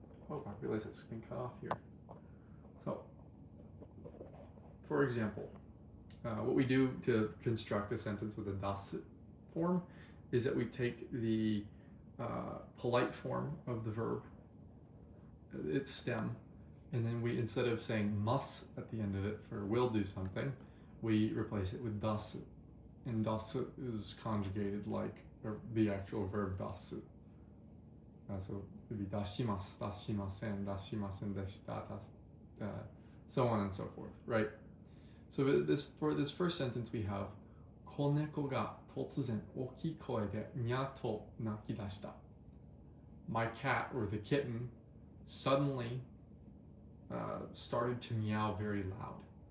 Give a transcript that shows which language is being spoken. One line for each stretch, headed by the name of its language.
English: Oh, I realize it's been cut off here. So, for example, what we do to construct a sentence with a dasu form is that we take the polite form of the verb, its stem, and then we, instead of saying must at the end of it for will do something, we replace it with dasu. And dasu is conjugated like the actual verb dasu. So it would be dashimasu, dashimasen, dashimasen deshita, so on and so forth, right? So for this first sentence we have,
Japanese: 子猫が突然大きい声でにゃーと泣き出した.
English: My cat, or the kitten, suddenly started to meow very loud.